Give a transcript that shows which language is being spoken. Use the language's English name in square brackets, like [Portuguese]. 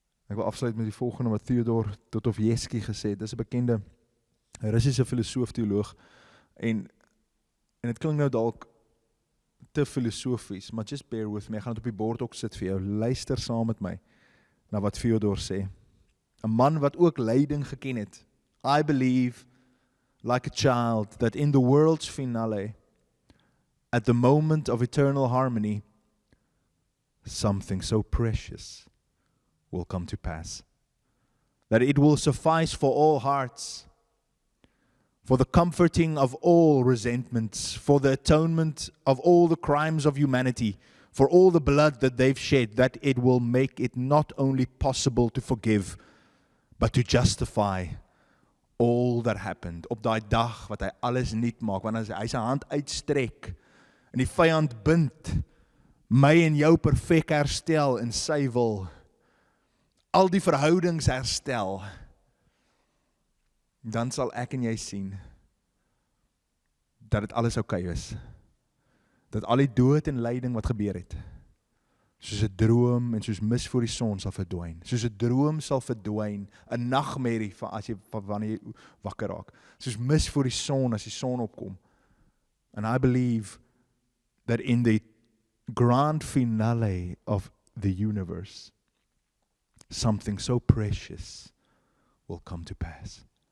[Afrikaans] Ek wil afsluit met die volgende wat Theodor Dostoevsky gesê het. Dis 'n bekende Russiese filosoof, teoloog. En dit klink nou dalk te filosofies, maar [English] just bear with me. [Afrikaans] Ek gaan dit op die bord ook sit vir jou. Luister saam met my na wat Theodor sê. 'n Man wat ook lyding geken het. [English] I believe, like a child, that in the world's finale, at the moment of eternal harmony, something so precious will come to pass, that it will suffice for all hearts, for the comforting of all resentments, for the atonement of all the crimes of humanity, for all the blood that they've shed, that it will make it not only possible to forgive, but to justify all that happened. [Afrikaans] Op daai dag wat hy alles nuut maak, wanneer hy sy hand uitstrek en die vyand bind, my en jou perfek herstel in sy wil, al die verhoudings herstel, dan sal ek en jy sien dat dit alles oukei is. Dat al die dood en lyding wat gebeur het, soos 'n droom en soos mis voor die son sal verdwyn. Soos 'n droom sal verdwyn, 'n nagmerrie wanneer jy wakker raak. Soos mis voor die son as die son opkom. [English] And I believe that in the grand finale of the universe, something so precious will come to pass.